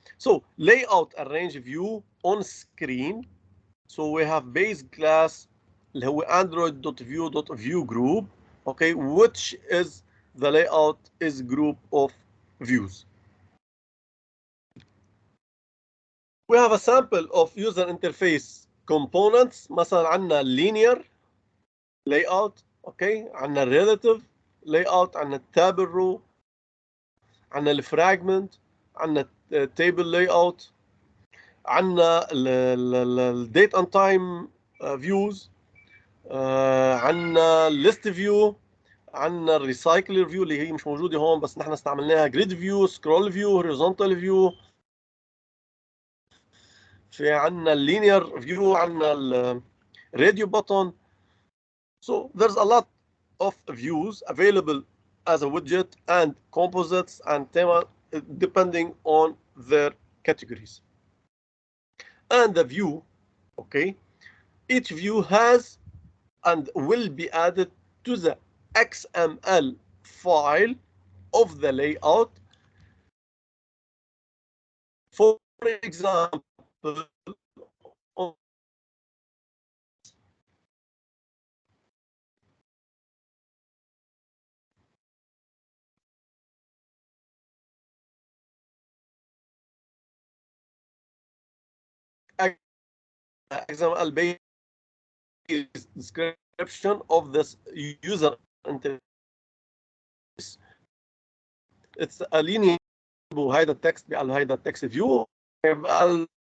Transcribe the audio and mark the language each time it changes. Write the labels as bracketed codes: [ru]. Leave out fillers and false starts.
[en] So layout arrange view on screen. So we have base class [ar] اللي هو [en] android.view.view group, okay, which is the layout is group of views. We have a sample of user interface components. [ar] مثلا عندنا linear layout, okay, عندنا relative layout, عندنا table row, عندنا الفراجمنت، عندنا table layout، عندنا الديت اند تايم فيوز، عندنا list view، عندنا الريسايكلر فيو اللي هي مش موجوده هون بس نحن استعملناها جريد فيو، سكرول فيو، هوريزونتال فيو، في عندنا اللينير فيو، عندنا الراديو بutton. [en] So there's a lot of views available as a widget and composites and thema depending on their categories. And the view, okay, each view has and will be added to the XML file of the layout. For example, XML based description of this user interface. It's a linear. [ar] هيدا التكست بقى له هيدا التكست فيو، بقى